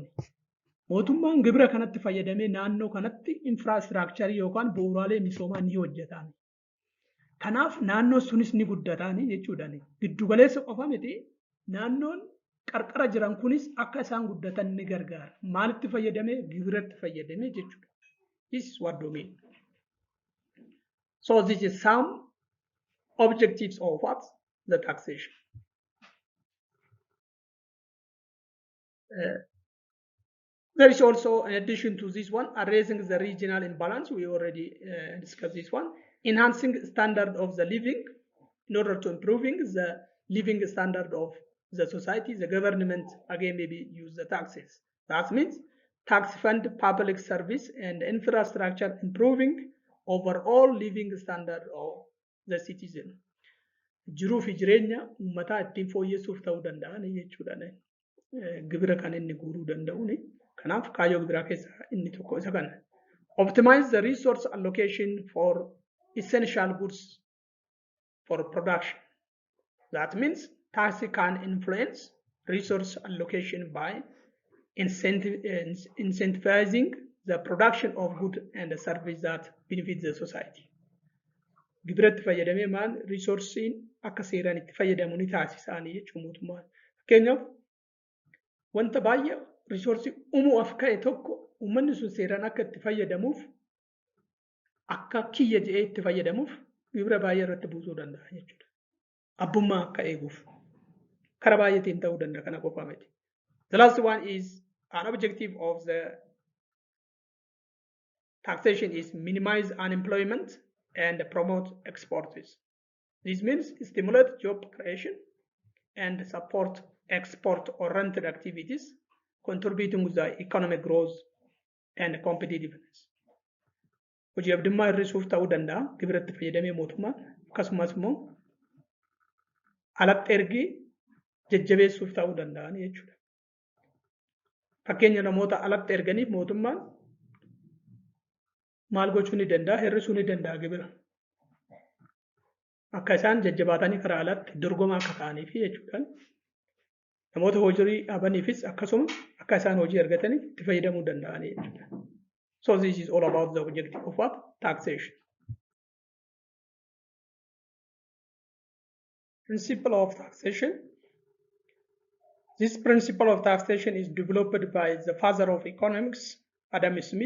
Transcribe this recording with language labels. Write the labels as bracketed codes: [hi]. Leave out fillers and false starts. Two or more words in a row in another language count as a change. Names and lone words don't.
[om] Mootummaan gibira kanatti fayyadamee naannoo kanatti infrastructure yookaan bu'uuraalee misoomaa ni hojjetan. Kanaaf naannoo sunis ni guddatan jechuudha. Giddugaleessa qofa miti naannoon qarqara jiran kunis akka isaan guddatan ni gargaara. Maalitti fayyadamee? Gibiratti fayyadamee jechuudha. [en] This is what we mean. So this is some objectives of what? The taxation. There is also, in addition to this one, addressing the regional imbalance. We already discussed this one. Enhancing standard of the living in order to improving the living standard of the society. The government again maybe use the taxes. That means tax fund public service and infrastructure improving overall living standard of the citizen. [om] Jiruu fi jireenya uummataa ittiin fooyyessuuf ta'uu danda'an jechuudha. Gibira kan inni guuruu danda'uun kanaaf kaayyoo gibiraa keessaa inni tokko isa kana. [en] Optimize the resource allocation for essential goods for production. That means tax can influence resource allocation by incentivizing the production of goods and services that benefit the society. [om] Gibiratti fayyadamee maal resoursiin akka seeraan itti fayyadamu ni taasisaanii jechuun mootummaan. Fakkeenyaaf wanta baay'ee reesoorsii uumuuf ka'e tokko uummanni sun seeraan akka itti fayyadamuuf akka kiyya jedhee itti fayyadamuuf gibira baay'ee irratti buusuu danda'a jechuudha. Abbummaa akka eeguuf karaa baay'eetiin ta'uu danda'a kana qofaa miti. [en] The last one is an objective of the taxation is minimize unemployment and promote exports. This means stimulate job creation and support export-oriented activities, contributing to the economic growth and competitiveness. [om] Hojii abdummaa hir'isuuf ta'uu danda'a gibiratti fayyadamee mootummaan akkasumas immoo alatti ergii jajjabeessuuf ta'uu danda'an jechuudha. Fakkeenya namoota alatti erganiif mootummaan maal gochuu ni danda'a? Hir'isuu ni danda'a gibira. Akka isaan jajjabaatanii karaa alatti dorgomaa akka ta'aniif jechuudha. Namoota hojii dhabaniifis akkasuma akka isaan hojii argataniif itti fayyadamuu danda'an jechuudha. [en] So this is all about the objective of what? Taxation. Principle of taxation. This principle of taxation is developed by the father of economics, Adam Smith.